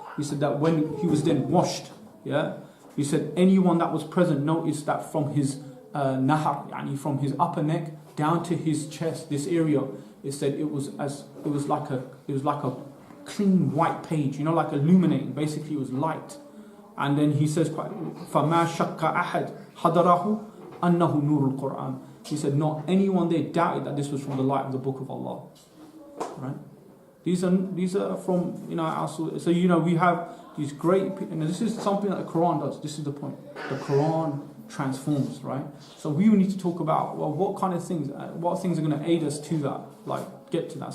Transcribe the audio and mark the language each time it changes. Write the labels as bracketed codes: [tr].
[en] He said that when he was then washed, yeah, he said anyone that was present noticed that from his nahar, yani from his upper neck down to his chest, this area, it said it was like a clean white page, like illuminating. Basically, it was light. And then he says, [ar] فَمَا شَكَّ أَحَدْ حَضَرَهُ أَنَّهُ نُورُ الْقُرْآنِ. [en] He said, not anyone there doubted that this was from the light of the Book of Allah. Right? These are from our, so we have these great, and this is something that the Quran does. This is the point. The Quran transforms, right? So we will need to talk about, well, what kind of things, what things are going to aid us to that, like get to that.